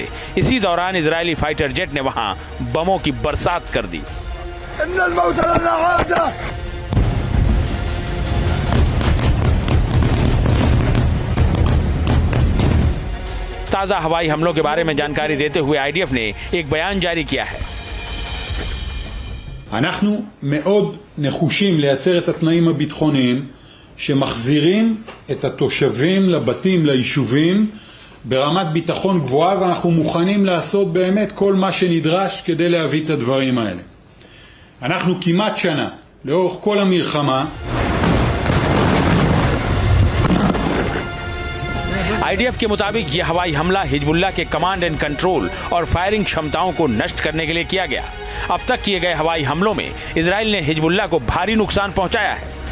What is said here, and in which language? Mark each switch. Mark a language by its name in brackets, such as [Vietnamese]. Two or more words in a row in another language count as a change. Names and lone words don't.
[Hindi] इसी दौरान इजरायली [English] fighter jet [Hindi] ने वहां बमों की बरसात कर दी। ताजा हवाई हमलों के बारे में जानकारी देते हुए आईडीएफ ने एक बयान जारी किया है। [Hebrew] אנחנו מאוד נחושים לייצר את התנאים הביטחוניים שמחזירים את התושבים לבתים, ליישובים, ברמת ביטחון גבוהה, ואנחנו מוכנים לעשות באמת כל מה שנדרש כדי להביא את הדברים האלה. אנחנו כמעט שנה, לאורך כל המלחמה, [Hindi] आईडीएफ के मुताबिक यह हवाई हमला हिजबुल्लाह के [English] command and control [Hindi] और फायरिंग क्षमताओं को नष्ट करने के लिए किया गया। अब तक किए गए हवाई हमलों में इजराइल ने हिजबुल्लाह को भारी नुकसान पहुंचाया है।